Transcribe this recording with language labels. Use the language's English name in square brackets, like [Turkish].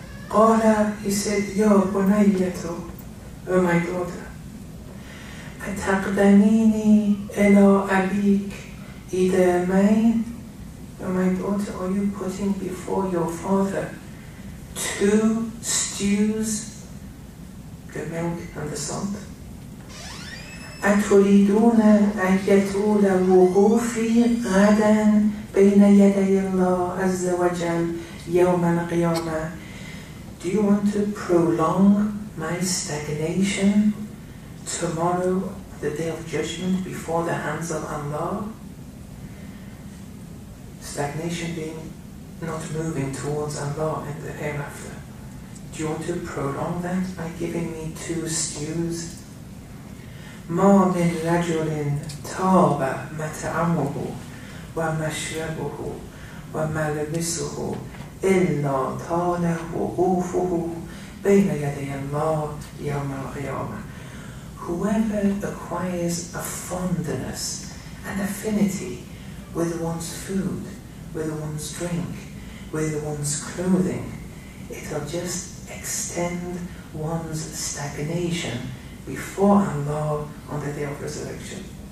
[Arabic] قال, [English] he said, [Arabic] يا بنية, [English] oh my daughter, [Arabic] أتقدميني إلى أبيك إدامين, [English] oh my daughter, are you putting before your father 2 stews, the milk and the salt? [Arabic] أتريدون أن يطول وقوفي غدا بين يدي الله عز وجل يوم القيامة? [English] Do you want to prolong my stagnation tomorrow, the day of judgment, before the hands of Allah? Stagnation being not moving towards Allah in the hereafter. Do you want to prolong that by giving me 2 stews? [Arabic] ما من رجل طاب مطعمه ومشربه وملبسه إلا طال وقوفه بين يدي الله يوم القيامة. [English] Whoever acquires a fondness, an affinity with one's food, with one's drink, with one's clothing, it'll just extend one's stagnation before Allah on the day of resurrection.